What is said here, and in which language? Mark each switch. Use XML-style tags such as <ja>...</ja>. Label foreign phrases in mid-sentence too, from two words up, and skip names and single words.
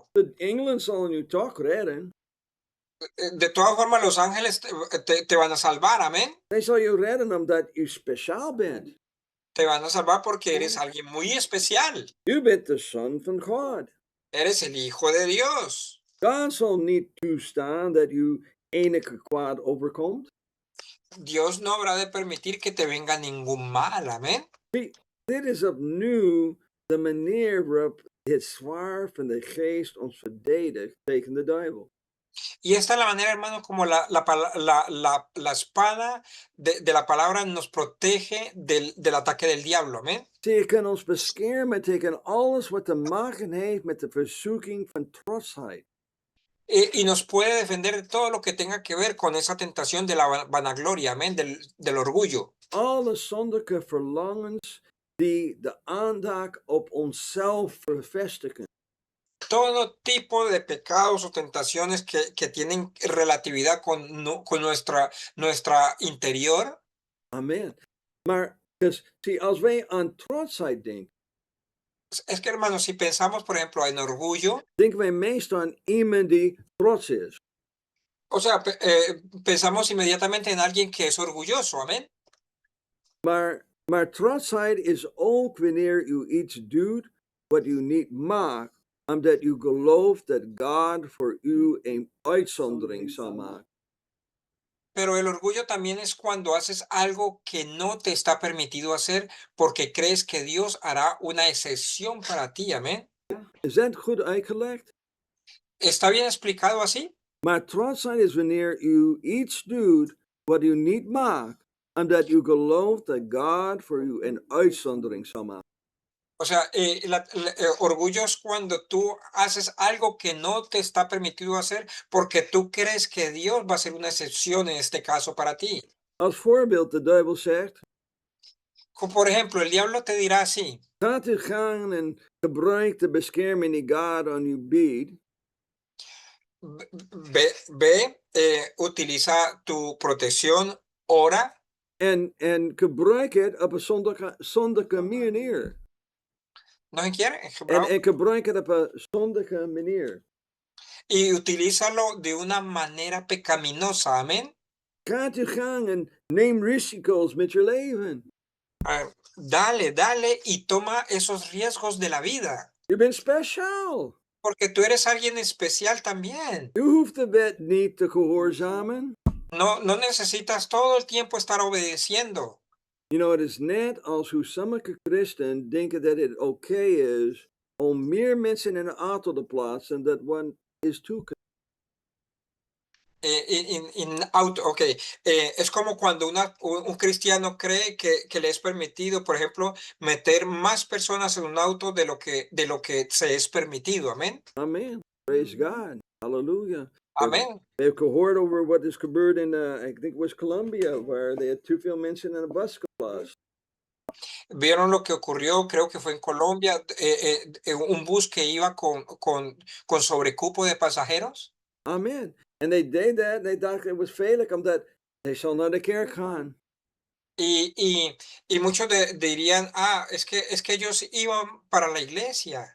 <nl>De engelen zullen u toch redden.</nl> <es>De todas formas, los ángeles te van a salvar, amén.</es> <nl>Zij zal je redden omdat u speciaal bent.</nl> <es>Te van a salvar porque eres alguien muy especial.</es> <nl>U bent de Zoon van God.</nl> <es>Eres el Hijo de Dios.</es> <nl>God zal niet toestaan dat u enige kwaad overkomt.</nl> <es>Dios no habrá de permitir que te venga ningún mal, amén.</es> <nl>Dit is opnieuw de manier waarop het zwaard van de geest ons verdedigt tegen de duivel.</nl> <es>Y esta es la manera, hermano, como la espada de la palabra nos protege del ataque del diablo, amén.</es> <nl>Zij kan ons beschermen tegen alles wat te maken heeft met de verzoeking van trotsheid.</nl> <es>Y nos puede defender de todo lo que tenga que ver con esa tentación de la vanagloria, amén, del orgullo.</es> <nl>Alle zondige verlangens die de aandacht op onszelf vervestigen.</nl> <es>Todo tipo de pecados o tentaciones que tienen relatividad con nuestra interior. Amen.</es> <nl>Maar zie, als wij aan trotsheid denken.</nl> <es>Es que, hermano, si pensamos, por ejemplo, en orgullo.</es> <nl>Denken wij meestal aan iemand die trots is.</nl> <es>O sea, pensamos inmediatamente en alguien que es orgulloso, amén.</es> <nl>Maar trotsheid is ook wanneer u iets doet wat u niet mag, omdat u gelooft dat God voor u een uitzondering zal maken.</nl> <es>Pero el orgullo también es cuando haces algo que no te está permitido hacer porque crees que Dios hará una excepción para ti, amén.</es> <nl>Is dat goed uitgelegd?</nl> <es>¿Está bien explicado así?</es> <nl>Maar trotsheid is wanneer u iets doet wat u niet mag, omdat u gelooft dat God voor u een uitzondering zal maken.</nl> <es>O sea, orgullo es cuando tú haces algo que no te está permitido hacer porque tú crees que Dios va a hacer una excepción en este caso para ti.</es> <nl>Als voorbeeld, de duivel zegt.</nl> <es>Por ejemplo, el diablo te dirá así.</es> <nl>Gaat u gaan en gebruik de bescherming die God aan u biedt.</nl> <es>Utiliza tu protección, ora.</es> <nl>En gebruik het op een zondige manier.</nl> <es>¿No se quiere?</es> <nl>En gebruik het op een zondige manier.</nl> <es>Y utilízalo de una manera pecaminosa, amén.</es> <nl>Gaat u gaan en neem risico's met je leven.</nl> <es>Dale y toma esos riesgos de la vida.</es> <nl>U bent speciaal.</nl> <es>Porque tú eres alguien especial también.</es> <nl>U hoeft de wet niet te gehoorzamen.</nl> <es>No necesitas todo el tiempo estar obedeciendo.</es> <en>You know,</en> <nl>het is net als hoe sommige christenen denken dat het oké is om meer mensen in een auto te plaatsen dan wat is toegestaan.</nl> <es>Es como cuando un cristiano cree que le es permitido, por ejemplo, meter más personas en un auto de lo que se es permitido. Amén.</es> <en>Amen. Praise God. Hallelujah. Amen.</en> <nl>We hebben gehoord over wat is gebeurd in,</nl> <en>I think it was Colombia, where they had too</en> <nl>veel mensen in een bus geplaatst.</nl> <es>¿Vieron lo que ocurrió? Creo que fue en Colombia, un bus que iba con sobrecupo de pasajeros.</es> <en>Amen. And they did that. They thought it was</en> <nl>veilig omdat</nl> <en>they</en> <nl>zal naar de kerk gaan.</nl> <es>Y muchos dirían, es que ellos iban para la iglesia.</es>